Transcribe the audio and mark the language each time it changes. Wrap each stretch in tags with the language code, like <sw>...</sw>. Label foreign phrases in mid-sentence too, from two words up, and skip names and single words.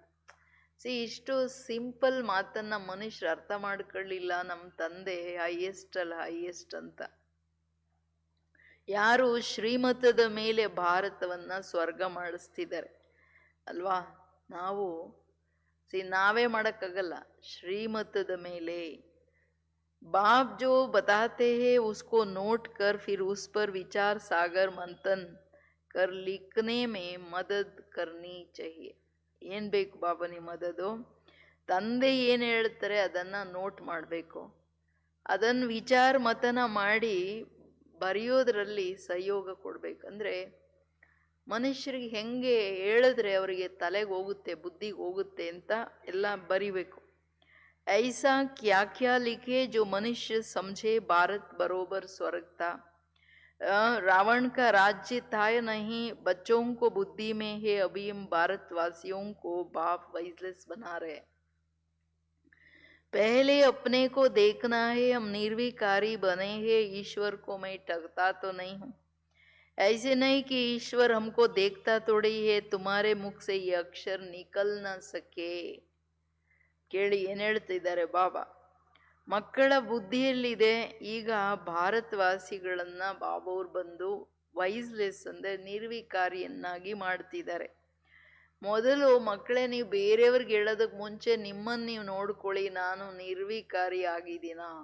<kn>ಇಷ್ಟು ಸಿಂಪಲ್ ಮಾತನ್ನ ಮನುಷ್ಯರು ಅರ್ಥ ಮಾಡ್ಕೊಳ್ಳಿಲ್ಲ. ನಮ್ಮ ತಂದೆ ಹೈಯೆಸ್ಟ್ ಅಂತ. ಯಾರು ಶ್ರೀಮತದ ಮೇಲೆ ಭಾರತವನ್ನ ಸ್ವರ್ಗ ಮಾಡಿಸ್ತಿದ್ದಾರೆ ಅಲ್ವಾ. ನಾವು ನಾವೇ ಮಾಡೋಕ್ಕಾಗಲ್ಲ. ಶ್ರೀಮತದ ಮೇಲೆ</kn> <hi>बाप जो बताते हैं उसको नोट कर फिर उस पर विचार सागर मंथन कर लिखने में मदद करनी चाहिए.</hi> <kn>ಏನು ಬೇಕು ಬಾಬಾ ನಿಮ್ಮ ಮದದು? ತಂದೆ ಏನು ಹೇಳ್ತಾರೆ ಅದನ್ನು ನೋಟ್ ಮಾಡಬೇಕು, ಅದನ್ನು ವಿಚಾರ ಮತನ ಮಾಡಿ ಬರೆಯೋದ್ರಲ್ಲಿ ಸಹಯೋಗ ಕೊಡಬೇಕು. ಅಂದರೆ ಮನುಷ್ಯರಿಗೆ ಹೆಂಗೆ ಹೇಳಿದ್ರೆ ಅವರಿಗೆ ತಲೆಗೆ ಹೋಗುತ್ತೆ, ಬುದ್ಧಿಗೆ ಹೋಗುತ್ತೆ ಅಂತ ಎಲ್ಲ ಬರಿಬೇಕು.</kn> <hi>ऐसा क्या क्या लिखे जो मनुष्य समझे भारत बरोबर स्वर्ग था. रावण का राज्य था या नहीं, बच्चों को बुद्धि में है. अभी हम भारतवासियों को बाप वाइजलेस बना रहे. पहले अपने को देखना है, हम निर्विकारी बने हैं. ईश्वर को मैं ठगता तो नहीं हूँ. ऐसे नहीं कि ईश्वर हमको देखता थोड़ी है. तुम्हारे मुख से ये अक्षर निकल न सके.</hi> <kn>ಕೇಳಿ ಏನು ಹೇಳ್ತಿದ್ದಾರೆ ಬಾಬಾ. ಮಕ್ಕಳ ಬುದ್ಧಿಯಲ್ಲಿದೆ. ಈಗ ಭಾರತವಾಸಿಗಳನ್ನು ಬಾಬಾವ್ರು ಬಂದು ವೈಸ್ಲೆಸ್ ಅಂದರೆ ನಿರ್ವಿಕಾರಿಯನ್ನಾಗಿ ಮಾಡ್ತಿದ್ದಾರೆ. ಮೊದಲು ಮಕ್ಕಳೇ, ನೀವು ಬೇರೆಯವ್ರಿಗೆ ಹೇಳೋದಕ್ಕೆ ಮುಂಚೆ ನಿಮ್ಮನ್ನು ನೀವು ನೋಡ್ಕೊಳ್ಳಿ, ನಾನು ನಿರ್ವಿಕಾರಿ ಆಗಿದ್ದೀನ.</kn>